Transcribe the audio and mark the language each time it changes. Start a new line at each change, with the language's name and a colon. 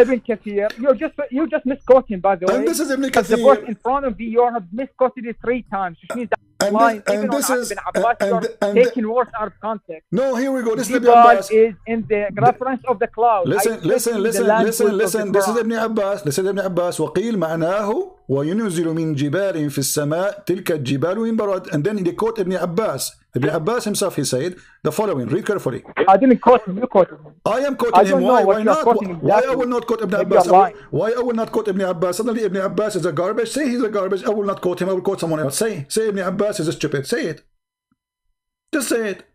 English: Ibn Kathir. You just misquoting, by the way. And this is Ibn Kathir. The verse in front of you have misquoted it 3 times, which means that line, even on Ibn Abbas, you're taking words out of context. No, here we go. This is Ibn Jibal Abbas. is in the reference of the cloud. Listen. This is Ibn Abbas. This is Ibn Abbas.
Arabic: وقيل معناه وينزل من جبال في السماء تلك الجبال من برد.
English: And then they quote Ibn Abbas. Ibn Abbas himself, he said the following. Read carefully. I didn't quote him. You quoted him. I am quoting him. Why not? Exactly. Why I will not quote Ibn Abbas? Why I will not quote Ibn Abbas? Suddenly Ibn Abbas is a garbage. Say he's a garbage. I will not quote him. I will quote someone else. Say Ibn Abbas is a stupid. Say it. Just say it.